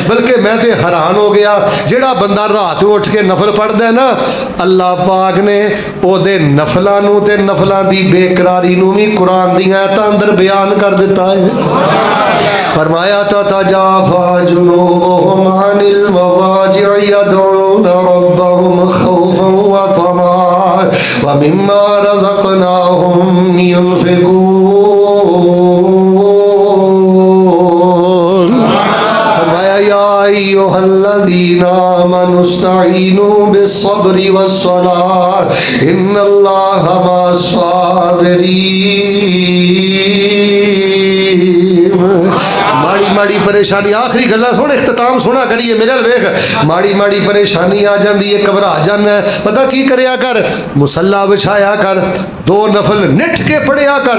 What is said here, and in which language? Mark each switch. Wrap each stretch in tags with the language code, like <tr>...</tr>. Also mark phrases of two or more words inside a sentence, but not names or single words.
<pa>بلکہ میں تو حیران ہو گیا جیڑا بندہ رات اٹھ کے نفل پڑھدا ہے نا اللہ پاک نے اودے نفلاں نوں تے نفلاں دی بے قراری نوں بھی قرآن دی آیتاں اندر بیان کر دتا ہے.</pa> <ar>فرمایا تتجافى جنوبهم عن المضاجع يدعون ربهم خوفا وطمعا ومما رزقناهم ينفقون. فرمایا يا أيها الذين آمنوا استعينوا بالصبر والصلاة إن الله مع الصابرين.</ar> <pa>ماڑی ماڑی پریشانی آخری گلا سن، اختتام سونا کریے میرے ویکھ. ماڑی ماڑی پریشانی آ جاتی ہے، گھبرا جانا ہے، پتا کی کریا کر، مصلا بچھایا کر، 2 نفل نٹھ کے پڑھیا کر.</pa>